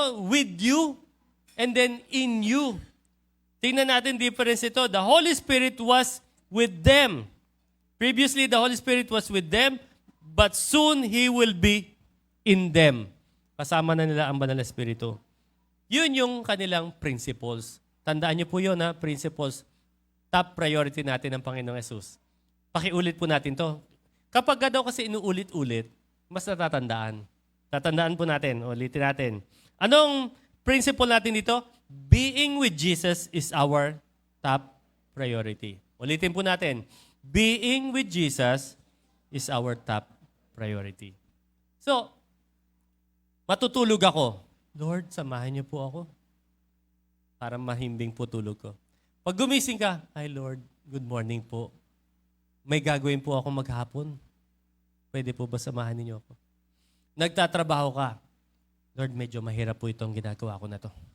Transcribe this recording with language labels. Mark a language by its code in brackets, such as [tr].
[en] With you, and then in you. [tl] Tingnan natin difference ito. [en] The Holy Spirit was with them. Previously, the Holy Spirit was with them, but soon He will be in them. [tl] Kasama na nila ang Banal na Espiritu. Yun yung kanilang principles. Tandaan niyo po yun, principles. Top priority natin ng Panginoong Yesus. Pakiulit po natin to. Kapag daw kasi inuulit-ulit, mas natatandaan. Tatandaan po natin. Ulitin natin. Anong principle natin dito? [en] Being with Jesus is our top priority. [tl] Ulitin po natin. [en] Being with Jesus is our top priority. [tl] So, matutulog ako. Lord, samahan niyo po ako. Para mahimbing po tulog ko. Pag gumising ka, ay Lord, good morning po. May gagawin po ako maghapon. Pwede po ba samahan niyo ako? Nagtatrabaho ka. Lord, medyo mahirap po itong ginagawa ko na to.